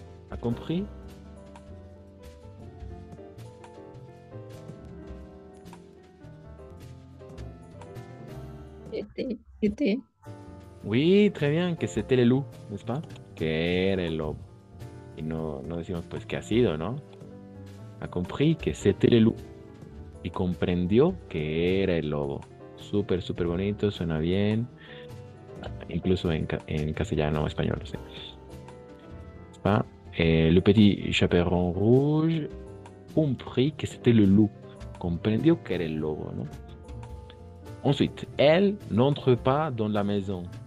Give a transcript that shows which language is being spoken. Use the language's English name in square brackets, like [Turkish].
[French] A compris. Était. Oui, très bien, que c'était le loup, n'est-ce pas? [Spanish] Que era el lobo. Y no decimos pues que ha sido, ¿no? [French] Ha compris que c'était le loup. [Spanish] Y comprendió que era el lobo. Súper, súper bonito, suena bien. Incluso en castellano o español, sí. [French] ¿Es pas? Le petit chaperon rouge compris que c'était le loup. [Spanish] Comprendió que era el lobo, ¿no? [French] Ensuite, elle n'entre pas dans la maison.